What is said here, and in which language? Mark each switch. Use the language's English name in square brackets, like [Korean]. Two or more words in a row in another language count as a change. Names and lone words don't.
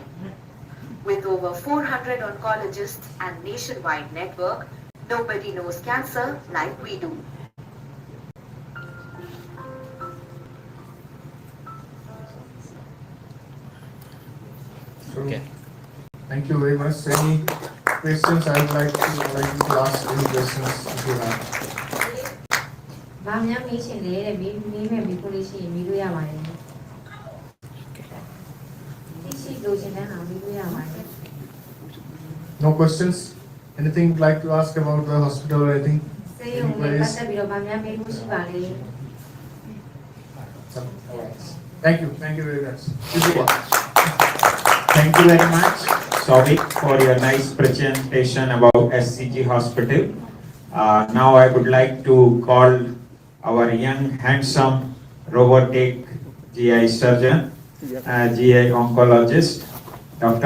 [English] With over 400 oncologists and nationwide network, nobody knows cancer like we do. So, thank you very much. Any questions? I would like to ask any questions if you have. [Burmese] ဘာများမေးချင်လဲတဲ့မေးမယ်မေးဖို့လို့ရှိရင်မေးလို့ရပါတယ်သိရှိလို့ရှင်တဲ့ဟာမေးလို့ရပါတယ် [English] No questions? Anything you'd like to ask about the hospital or anything? [Burmese] ဆေးရုံနဲ့ပတ်သက်ပြီးတော့ဘာများမေးဖို့ရှိပါလဲ [English] Thank you. Thank you very much. Thank you very much, Souvik, for your nice presentation about HCG Hospital. Now I would like to call our young, handsome, robotic GI surgeon, GI oncologist, Dr.